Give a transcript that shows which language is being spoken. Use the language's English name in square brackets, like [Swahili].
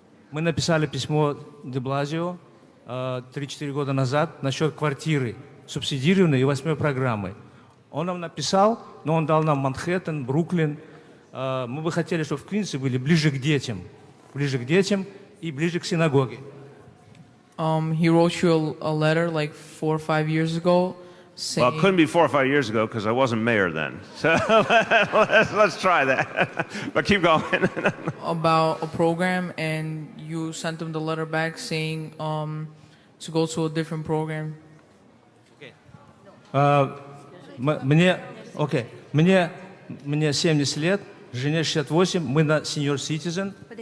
[Russian] Мы написали письмо де Блазио 3-4 года назад насчет квартиры, субсидированной и 8-й программы. Он нам написал, но он дал нам Манхэттен, Бруклин. Мы бы хотели, чтобы в Квинсе были ближе к детям и ближе к синагоге. [English] He wrote you a letter like 4 or 5 years ago. Saying, well, it couldn't be 4 or 5 years ago because I wasn't mayor then. So let's try that. But keep going. About a program, and you sent him the letter back saying to go to a different program. [Russian] Мне 70 лет, жене 68, мы на [English] senior citizen.